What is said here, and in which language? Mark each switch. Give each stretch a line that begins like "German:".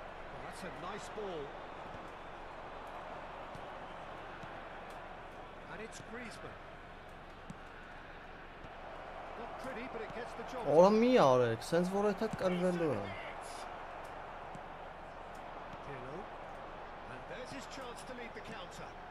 English: Well, that's a nice ball. And it's Griezmann. Not pretty, but it gets the job done.
Armenian: Օրա մի արեք, սենց որ էթա կրվելու է։
English: Pirlo. And there's his chance to lead the counter.